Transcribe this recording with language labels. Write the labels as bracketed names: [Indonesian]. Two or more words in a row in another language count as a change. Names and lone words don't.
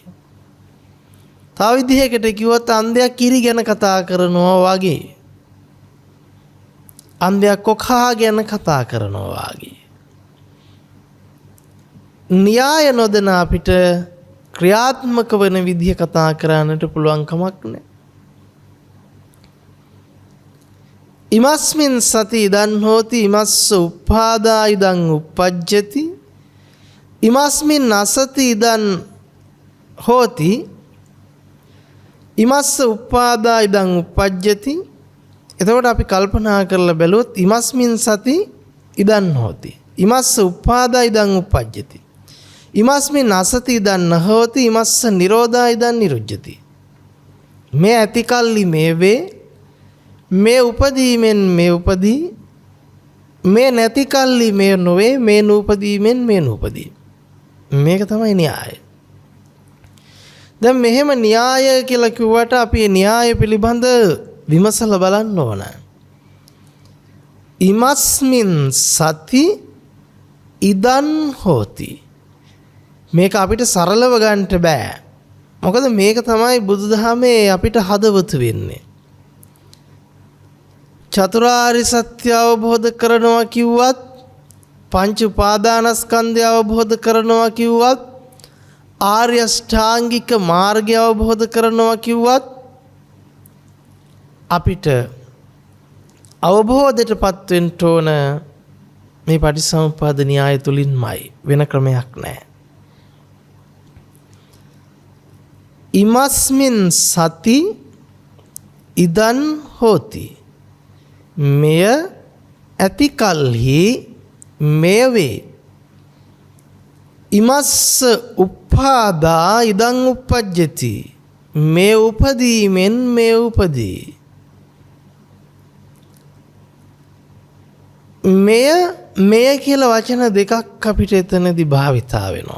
[Sinhala] තව විදිහකට කිව්වොත් අන්ධයා කිරි ගැන කතා කරනවා වගේ. අන්ධයා කොකා ගැන කතා කරනවා වගේ. න්‍යාය නොදැන අපිට ක්‍රියාත්මක වෙන විදිහ කතා කරන්නට පුළුවන් කමක් නැහැ. [Pali] ඉමස්මින් සති ඉදන් හෝති ඉමස්ස උප්පාදා ඉදන් උප්පජ්ජති ඉමස්මින් අසති ඉදන් හෝති ඉමස්ස උප්පාදා ඉදන් උප්පජ්ජති. [Sinhala] එතකොට අපි කල්පනා කරලා බැලුවොත් [Pali] ඉමස්මින් සති ඉදන් හෝති ඉමස්ස උප්පාදා ඉදන් උප්පජ්ජති ඉමස්මින් අසති ඉදන් නහෝති ඉමස්ස නිරෝධා ඉදන් නිරුජ්ජති. [Sinhala] මේ ඇතිකල්ලි මේ වේ, මේ උපදීමෙන් මේ උපදී, මේ නැති කල්ලි මේ නොවේ, මේ නූපදීමෙන් මේ නූපදී. මේක තමයි න්‍යාය. දැන් මෙහෙම න්‍යාය කියලා කිව්වට අපි න්‍යාය පිළිබඳ විමසලා බලන්න ඕන. [Pali] ඉමස්මින් සති ඉදන් හෝති. [Sinhala] මේක අපිට සරලව ගන්නට බෑ. මොකද මේක තමයි බුදුදහමේ අපිට හදවත වෙන්නේ. චතුරාර්ය සත්‍ය අවබෝධ කරනවා කිව්වත්, පංච උපාදානස්කන්ධය අවබෝධ කරනවා කිව්වත්, ආර්ය ශ්‍රාංගික මාර්ගය අවබෝධ කරනවා කිව්වත් අපිට අවබෝධයටපත් වෙන්න ඕන මේ පටිච්චසමුප්පාද න්‍යාය තුලින්මයි. වෙන ක්‍රමයක් නැහැ. [Pali] ඉමස්මින් සති ඉදන් හෝති. [Sinhala] මෙය ඇති කල්හි මෙය වේ. [Pali] ඉමස්ස උප්පාදා ඉදං උප්පජ්ජති. [Sinhala] මේ උපදීමෙන් මේ උපදී. මෙය කියලා වචන දෙකක් අපිට එතනදී භාවිතා වෙනවා.